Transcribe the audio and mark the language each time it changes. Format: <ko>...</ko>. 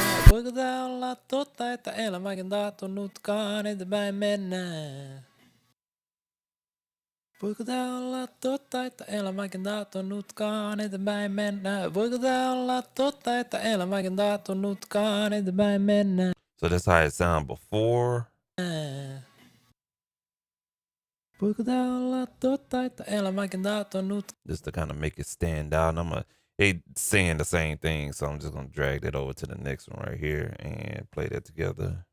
<fi>Voiko tää olla totta, että elän vaikka tahtonutkaan eteenpäin mennään? Voiko tää olla totta, että elämäkin tahtonutkaan eteenpäin mennä? Voiko tää olla totta, että elämäkin tahtonutkaan eteenpäin mennä?</fi> <en>So that's how it sounded before.</en> <fi>Voiko tää olla totta, että elämäkin tahtonut?</fi> <en>Just to kind of make it stand out. And they saying the same thing, so I'm just gonna drag that over to the next one right here and play that together.</en>